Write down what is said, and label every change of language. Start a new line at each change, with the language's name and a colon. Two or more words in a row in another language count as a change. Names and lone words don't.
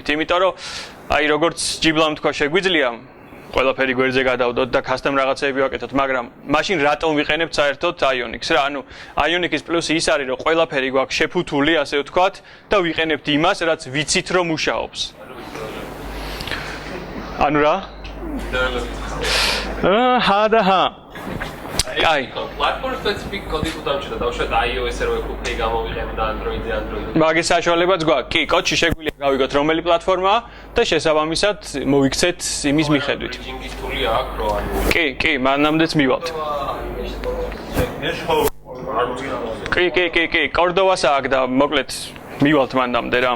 Georgian: იმიტომ რომ აი როგორც ჯიბლამ თქვა შეგვიძლია ყველაფერი გვერდზე გადავდოთ და custom რაღაცეები ვაკეთოთ, მაგრამ მაშინ რატომ ვიყენებთ საერთოდ Ionic-ს რა? ანუ Ionic-ის პლუსი ის არის, რომ ყველაფერი გვაქვს შეფუთული, ასე ვთქვათ, და ვიყენებთ იმას, რაც ვიცით, რომ მუშაობს. ანუ რა? აი,
English: platform specific code-
Georgian: ი თუ დავჭირდა, დავუშვათ iOS-ზე რო ეფუქი გამოვიყენო და Android-ზე Android-ზე. მაგის საშუალებაც გვაქვს. კი, კოდში შეგვიძლია გავიგოთ რომელი პლატფორმაა და შესაბამისად მოვიქცეთ იმის მიხედვით. Bridging-ის თული აქვს რო ანუ. კი, მანამდეც მივალთ. კი, კორდოვას აქვს და მოკლედ მივალთ მანამდე რა.